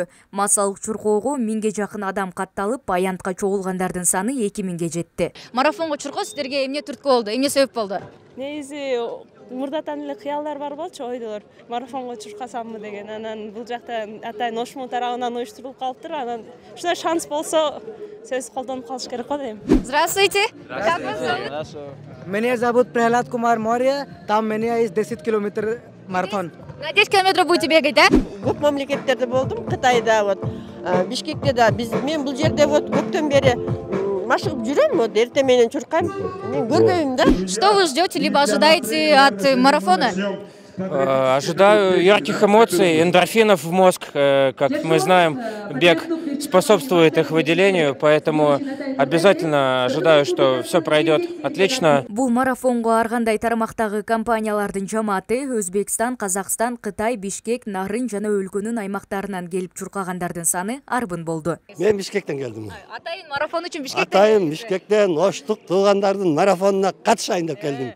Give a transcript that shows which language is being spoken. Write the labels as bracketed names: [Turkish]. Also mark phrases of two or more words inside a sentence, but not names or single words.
[Kyrgyz] Массалык чуркоого 1000 жакын адам катталып, аянтка чогулгандардын саны 2000 жетти. Марафонго чуркоо сиздерге эмне түрткү болду? Эмне себеп болду? Негизи мурдатан эле кыялдар бар болчу, ойдолор. Марафонго чуркасамбы деген. Анан бул жакта атайын Ош тарабынан уюштурулуп калыптыр. Анан ушундай шанс болсо, сөз колдонуп калыш керек го дейм. [Russian] Здравствуйте. Как вас зовут? Меня зовут Прохлад Кумар Морья. Там у меня есть 10 километров марафон. На 10 километров будете бегать, да? [Kyrgyz] Көп мамлекеттерде болдум, Кытайда, вот, Бишкекте да. Мен бул жерде вот көптөн бери машыгып жүрөм, вот эртең менен чуркайм. Мен көрбөйм да. [Russian] Что вы ждете, либо ожидаете от марафона? Ожидаю ярких эмоций, эндорфинов в мозг. Как мы знаем, бег способствует их выделению, поэтому обязательно ожидаю, что все пройдет отлично. [Kyrgyz] Бул марафонго ар кандай тармактагы компаниялардын жамааты Өзбекстан, Казакстан, Кытай, Бишкек, Нарын жана өлкөнүн аймактарынан келип чуркагандардын саны арбын болду. Мен Бишкектен келдим. Атайын марафон үчүн Бишкектен. Атайын Бишкектен Оштук туугандардын марафонуна катышайын деп келдим.